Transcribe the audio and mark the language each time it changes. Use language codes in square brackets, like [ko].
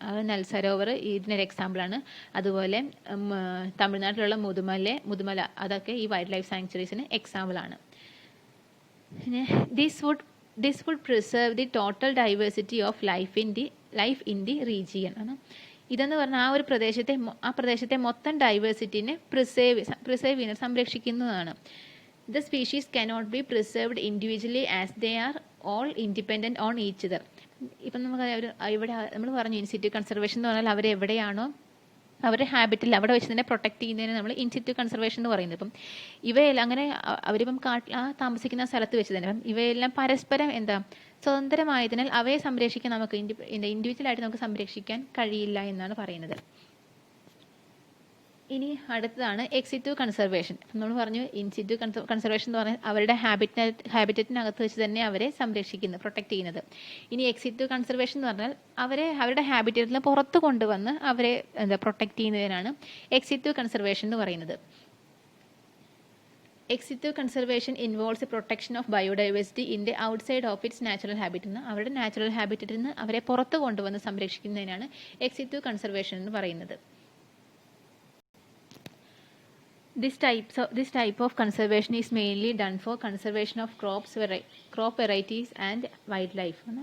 [ml] നൽ സരോവർ ഇതിനൊരു എക്സാമ്പിളാണ്. അതുപോലെ തമിഴ്നാട്ടിലുള്ള മുതുമല അതൊക്കെ ഈ വൈൽഡ് ലൈഫ് സാങ്ച്വറീസിന് എക്സാമ്പിളാണ്. പിന്നെ [en] This would preserve the total diversity of life in the region. [ml] ഇതെന്ന് പറഞ്ഞാൽ ആ പ്രദേശത്തെ മൊത്തം ഡൈവേഴ്സിറ്റിനെ preserve സംരക്ഷിക്കുന്നതാണ്. [en] The species cannot be preserved individually as they are all independent on each other. [ml] ഇപ്പം നമുക്ക് ഇവിടെ നമ്മൾ പറഞ്ഞു ഇൻസിറ്റു കൺസർവേഷൻ എന്ന് പറഞ്ഞാൽ അവരെവിടെയാണോ അവരുടെ ഹാബിറ്റിൽ അവിടെ വെച്ച് തന്നെ പ്രൊട്ടക്ട് ചെയ്യുന്നതിന് നമ്മൾ ഇൻസിറ്റു കൺസർവേഷൻ എന്ന് പറയുന്നത്. ഇപ്പം ഇവയെല്ലാം അങ്ങനെ അവരിപ്പം താമസിക്കുന്ന സ്ഥലത്ത് വെച്ച് തന്നെ ഇവയെല്ലാം പരസ്പരം സ്വതന്ത്രമായതിനാൽ അവയെ സംരക്ഷിക്കാൻ നമുക്ക് ഇൻഡിവിജ്വലായിട്ട് നമുക്ക് സംരക്ഷിക്കാൻ കഴിയില്ല എന്നാണ് പറയുന്നത്. ഇനി അടുത്തതാണ് എക്സിറ്റു കൺസർവേഷൻ. നമ്മൾ പറഞ്ഞു ഇൻസിറ്റു കൺസർവേഷൻ എന്ന് പറഞ്ഞാൽ അവരുടെ ഹാബിറ്ററ്റിനകത്ത് വെച്ച് തന്നെ അവരെ സംരക്ഷിക്കുന്നത്, പ്രൊട്ടക്ട് ചെയ്യുന്നത്. ഇനി എക്സിറ്റു കൺസർവേഷൻ എന്ന് പറഞ്ഞാൽ അവരുടെ ഹാബിറ്ററ്റിൽ പുറത്ത് കൊണ്ടുവന്ന് അവരെ പ്രൊട്ടക്ട് ചെയ്യുന്നതിനാണ് എക്സിറ്റു കൺസർവേഷൻ എന്ന് പറയുന്നത്. [en] Ex situ conservation involves protection of biodiversity in the outside of its natural habit. [ml] അവരുടെ നാച്ചുറൽ ഹാബിറ്ററ്റിൽ നിന്ന് അവരെ പുറത്ത് കൊണ്ടുവന്ന് സംരക്ഷിക്കുന്നതിനാണ് എക്സിറ്റു കൺസർവേഷൻ എന്ന് പറയുന്നത്. [en] This type of conservation is mainly done for conservation of crop varieties and wildlife.